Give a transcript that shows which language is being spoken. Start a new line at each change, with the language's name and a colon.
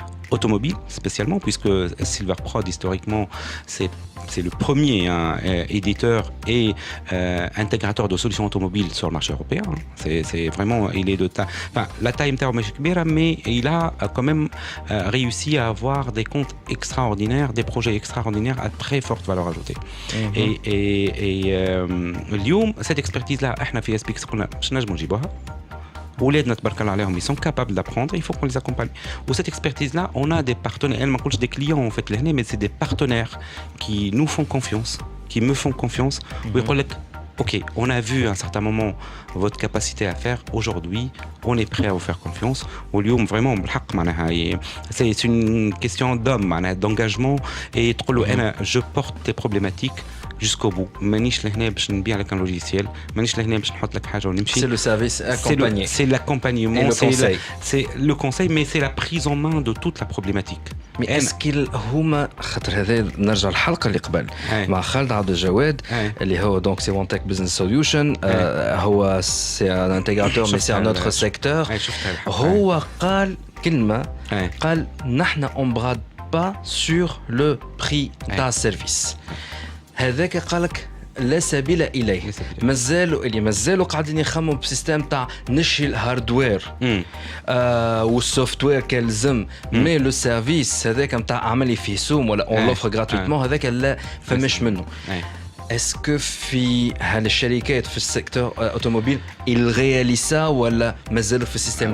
French: automobile spécialement, puisque Silverprod historiquement c'est le premier éditeur et intégrateur de solutions automobiles sur le marché européen. C'est vraiment, il est de taille, enfin la taille est mais il a quand même réussi à avoir des comptes extraordinaires, des projets extraordinaires à très forte valeur ajoutée.
Arabic: Et اليوم
French: cette expertise là
Arabic: احنا في SPX قلنا باش نجموا نجيبوها. ولادنا تبارك الله عليهم
French: ils sont capables d'apprendre, il faut qu'on les accompagne. Ou cette expertise là, on a des partenaires,
Arabic: ما نقولش
French: des clients en fait لهنا, mais c'est des partenaires qui nous font confiance, qui me font confiance.
Arabic: ويقول لك
French: OK, on a vu à un certain moment votre capacité à faire. Aujourd'hui, on est prêt à vous faire confiance. واليوم vraiment
Arabic: بالحق معناها
French: c'est une question d'homme, d'engagement, et تقول له انا je porte tes problématiques jusqu'au bout.
Arabic: مانيش لهنا باش نبيع لك
French: un logiciel,
Arabic: مانيش لهنا باش نحط لك حاجه ونمشي.
French: C'est le service accompagné. C'est l'accompagnement, c'est le conseil, mais c'est la prise en main de toute la problématique. Mais est-ce qu'ils
Arabic: هما خاطر هذا نرجع الحلقه اللي قبل مع خالد عبد الجواد اللي هو donc c'est One Tech Business Solution, هو
French: c'est un intégrateur mais c'est un autre secteur.
Arabic: هو قال كلمه, قال نحن
French: on brade pas sur le prix d'un service.
Arabic: هذاك قالك لا سبيل اليه. مازالوا قاعدين يخمموا بسيستم تاع نشي الهاردوير والسوفت وير كالزم, مي لو سيرفيس هذاك نتاع عملي فيه سوم ولا اون لوفر غراتويتمون هذاك لا فماش منه. اسكو في هالشركات في السيكتور اوتوموبيل
French: ils réalisent ça
Arabic: ولا مازالوا في السيستم